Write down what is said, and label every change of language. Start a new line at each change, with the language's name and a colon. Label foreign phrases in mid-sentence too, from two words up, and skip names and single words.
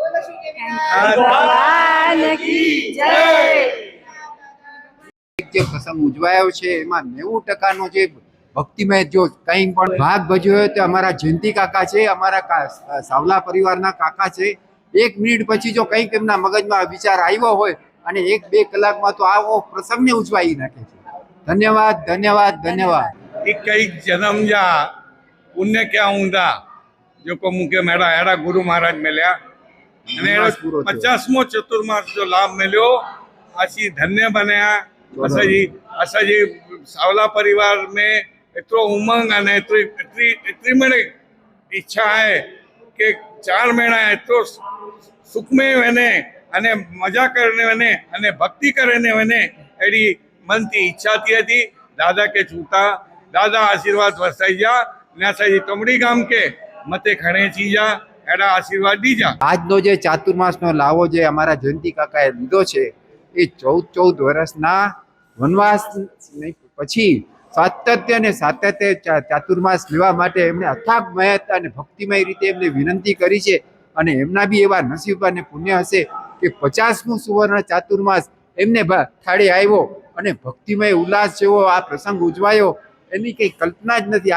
Gujarati: જે પ્રસંગ ઉજવાયો છે એમાં 90% જે ભક્તિમય જો કંઈ પણ ભાગ ભજવ્યો હોય તો અમારા જયંતિ કાકા છે, અમારા સાવલા પરિવારના કાકા છે। 1 મિનિટ પછી જો કંઈક એમના મગજમાં વિચાર આવ્યો હોય અને 1-2 કલાકમાં તો આવો પ્રસંગને ઉજવાઈ નાખે છે। ધન્યવાદ ધન્યવાદ ધન્यवाद।
Kachhi: कई जन्म जा पुण्य क्या हूंदा जेको मूंखे अहिड़ा गुरु महाराज मिलिया अने 50मो चतुर्मास जो लाभ मिलियो। असीं धन्य बनिया। असांजी सावला परिवार में एतिरो उमंग अने एतिरी मन इच्छा है कि 4 महीना एतिरो सुख में वञे अने मजा करने वञे अने भक्ति करने वञे अहिड़ी मन थी इच्छा थी थी। दादा के छूटा दादा आशीर्वाद वरसाई जा ने असांजी तुंबड़ी गाम के मथे खणे थी जा अहिड़ा आशीर्वाद दीजा।
Gujarati: આજનો જે ચાતુર્માસનો લાવો જે અમારા જયંતિ કાકાએ લીધો છે એ 14 વર્ષના વનવાસ પછી સાતત્ય ચાતુર્માસ લેવા માટે એમણે અથાગ મહેનત અને ભક્તિમય રીતે એમને વિનંતી કરી છે અને એમના બી એવા નસીબ અને પુણ્ય હશે કે 50મું સુવર્ણ ચાતુર્માસ એમને થાળે આવ્યો અને ભક્તિમય ઉલ્લાસ જેવો આ પ્રસંગ ઉજવાયો એની કંઈ કલ્પના જ નથી।